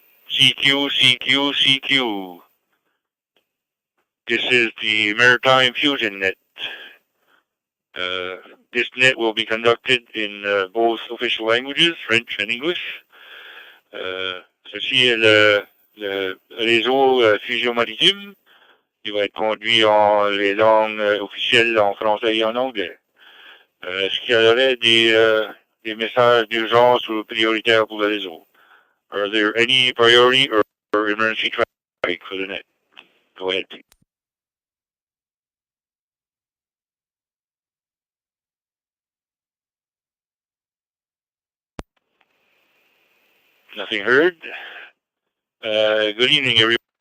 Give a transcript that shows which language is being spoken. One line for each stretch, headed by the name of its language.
English: CQ, CQ, CQ. This is the Maritime Fusion net. This net will be conducted in both official languages, French and English.
French: Ceci est le réseau Fusion Maritime. Il va être conduit en les langues officielles en français et en anglais. Est-ce qu'il y aurait des messages d'urgence ou prioritaires pour le réseau?
English: Are there any priority or emergency traffic for the net? Go ahead, please. Nothing heard. Good evening, everyone.